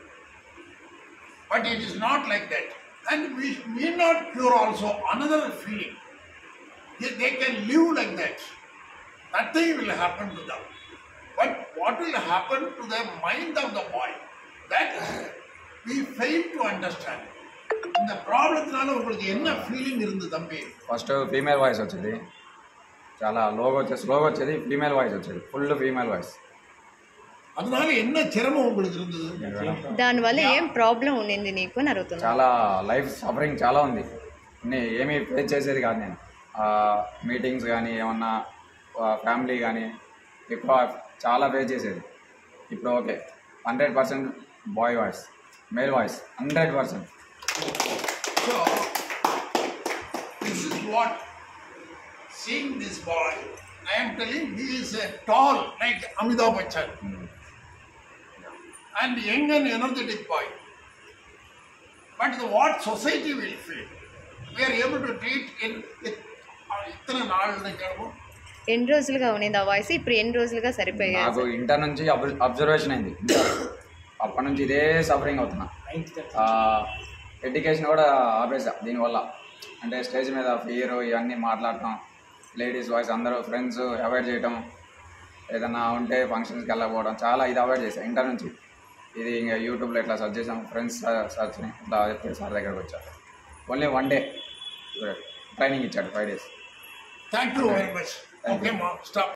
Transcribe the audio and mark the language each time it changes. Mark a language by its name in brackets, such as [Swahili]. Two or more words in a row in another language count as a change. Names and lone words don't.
[English] But it is not like that. And we may not cure also another feeling. They can live like that. Nothing will happen to them. But what will happen to the mind of the boy, that we fail to understand. [Tamil] இந்த ப்ராப்ளத்தினால உங்களுக்கு என்ன ஃபீலிங் இருந்தது தம்பி? [English] first female voice [Telugu] వచ్చేది, చాలా స్లోగా వచ్చేది, [English] female voice [Telugu] వచ్చేది, [English] full female voice. [Telugu] அதனால என்ன சிரமம் உங்களுக்கு இருந்தது? దానివల్ల ఏం ప్రాబ్లం ఉండింది నీకు అని అడుగుతున్నా. చాలా [English] life suffering [Telugu] చాలా ఉంది. ఏమీ ఫేస్ చేసేది కాదు నేను. మీటింగ్స్ కానీ ఏమన్నా ఫ్యామిలీ కానీ ఎక్కువ చాలా ఫేస్ చేసేది. ఇప్పుడు ఓకే, 100% [English] boy voice, male voice [Telugu] 100%. [English] So, this is what, seeing this boy, I am telling he is tall like Amitabh Bachchan. And young and energetic boy. But what society will feel? We are able to treat in [Telugu] ఇతర నాలుగు ఎన్ని రోజులుగా ఉన్నింది ఆ వాయిస్, ఇప్పుడు ఎన్ని రోజులుగా సరిపోయాయి? నాకు ఇంటర్ నుంచి అబ్జర్వేషన్ అయింది. అప్పటి నుంచి ఇదే సఫరింగ్ అవుతున్నా. ఎడ్యుకేషన్ కూడా ఆపేసా దీనివల్ల. అంటే స్టేజ్ మీద ఫియర్ ఇవన్నీ మాట్లాడటం, [English] ladies voice, [Telugu] అందరూ [English] friends avoid [Telugu] చేయటం, ఏదైనా ఉంటే ఫంక్షన్స్కి వెళ్ళకపోవడం, చాలా ఇది అవాయిడ్ చేశాను ఇంటర్ నుంచి. ఇది ఇంకా యూట్యూబ్లో ఇట్లా సెర్చ్ చేసాం, ఫ్రెండ్స్ సర్చ్ని ఇట్లా చెప్తే సార్ దగ్గరకు వచ్చారు. [English] only 1 day training [Telugu] ఇచ్చాడు, 5 days. [English] Thank you very much. Okay, ma, stop.